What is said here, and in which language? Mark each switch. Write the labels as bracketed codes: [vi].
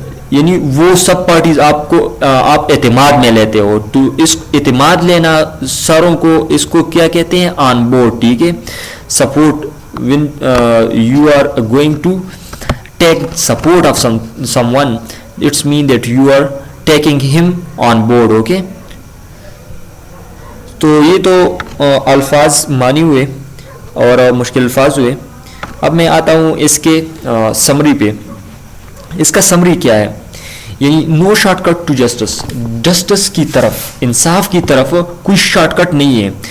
[ur] یعنی وہ سب پارٹیز آپ کو آپ اعتماد میں لیتے ہو, تو اس اعتماد لینا ساروں کو, اس کو کیا کہتے ہیں, آن بورڈ, ٹھیک ہے. [en] Support, when you are going to take support of someone, it's mean that you are taking him on board, okay. [ur] تو یہ تو الفاظ معنی ہوئے اور مشکل الفاظ ہوئے. اب میں آتا ہوں اس کے سمری پہ. اس کا سمری کیا ہے, یعنی [en] no short cut to justice, [ur] justice کی طرف, انصاف کی طرف کوئی شارٹ کٹ نہیں ہے.